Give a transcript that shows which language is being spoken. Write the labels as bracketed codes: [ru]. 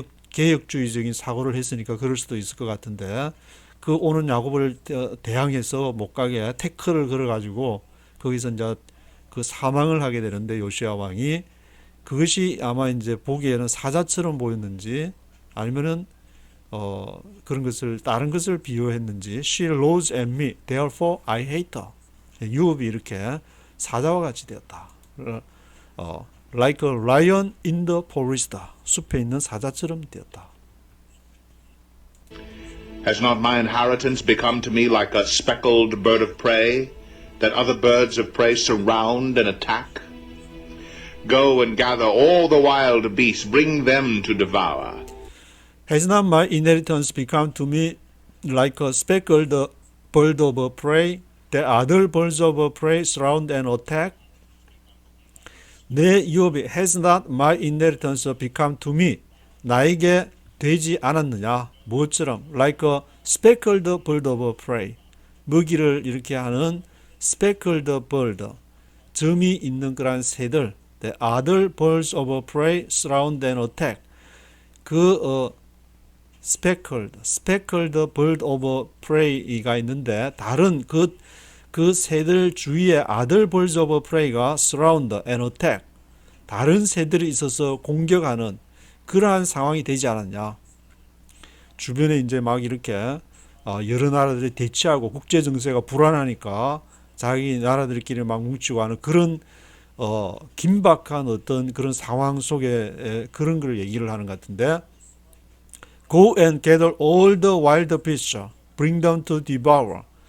[ko] 개혁주의적인 사고를 했으니까 그럴 수도 있을 것 같은데 그 오는 야곱을 대항해서 못 가게 태클을 걸어가지고 거기서 이제 그 사망을 하게 되는데 요시야 왕이 그것이 아마 이제 보기에는 사자처럼 보였는지 아니면은 그런 것을 다른 것을 비유했는지 [en] She roars at me, therefore I hate her. [ko] 유업이 이렇게 사자와 같이 되었다. [en] Like a lion in the forest. [ko] 숲에 있는 사자처럼 되었다. [en] Has not my inheritance become to me like a speckled bird of prey that other birds of prey surround and attack? Go and gather all the wild beasts, bring them to devour. Has not my inheritance become to me like a speckled bird of prey that other birds of prey surround and attack? [ko] 내 유업이 [en] has not my inheritance become to me [ko] 나에게 되지 않았느냐 무엇처럼 [en] like a speckled bird of prey [ko] 먹이를 이렇게 하는 [en] speckled bird [ko] 점이 있는 그런 새들 [en] the other birds of prey surround and attack 그 speckled bird of prey [ko] 가 있는데 다른 그 새들 주위에 [en] other birds of prey [ko] 가 [en] surround and attack [ko] 다른 새들이 있어서 공격하는 그러한 상황이 되지 않았냐. 주변에 이제 막 이렇게 여러 나라들이 대치하고 국제 정세가 불안하니까 자기 나라들끼리 막 뭉치고 하는 그런 긴박한 어떤 그런 상황 속에 그런 걸 얘기를 하는 것 같은데 [en] Go and gather all the wild beasts, bring them to devour.